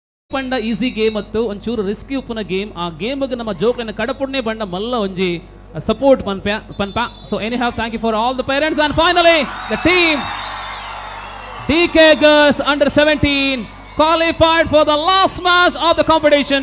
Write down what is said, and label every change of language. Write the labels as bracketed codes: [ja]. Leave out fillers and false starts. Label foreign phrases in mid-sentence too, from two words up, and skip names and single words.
[tcy] ಪಂಡ ಈಸಿ ಗೇಮ್ ಮತ್ತು ಒಂಚೂರು ರಿಸ್ಕಿ ಉಪ್ಪುನ ಗೇಮ್ ಆ ಗೇಮ್ಗೆ ನಮ್ಮ ಜೋಕನ್ನ ಕಡಪುಡ್ನೆ ಬಂಡ ಮಲ್ಲ ಒಂಜಿ ಸಪೋರ್ಟ್ ಪನ್ಪ ಸೊ [en] any have thank you for all the parents and finally the team DK Girls under 17 qualified for the last match of the competition.